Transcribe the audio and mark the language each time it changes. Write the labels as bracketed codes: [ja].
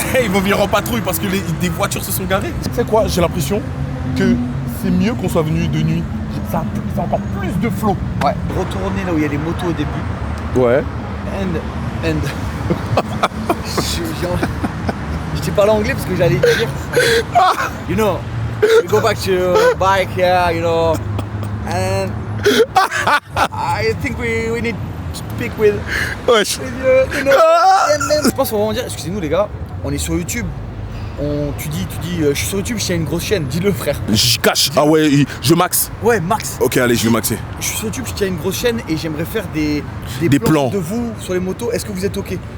[fr] Ils vont venir en patrouille parce que des voitures se sont garées. Tu sais quoi, j'ai l'impression que c'est mieux qu'on soit venu de nuit. Ça a encore plus de flow. Ouais. Retourner là où il y a les motos au début. Ouais. [en] And. [fr] Je t'ai parlé anglais parce que j'allais dire. [en] You know, we go back to bike here, you know. And I think we need to speak with [fr] Wesh. [en] you know. [fr] Je pense qu'on va dire, excusez-nous les gars, on est sur YouTube. Tu dis, je suis sur YouTube, je tiens une grosse chaîne, dis-le frère. Je cache. Ah ouais, je max. Ouais, Max. Ok, allez, je vais maxer. Je suis sur YouTube, je tiens une grosse chaîne et j'aimerais faire des plans de vous sur les motos. Est-ce que vous êtes ok?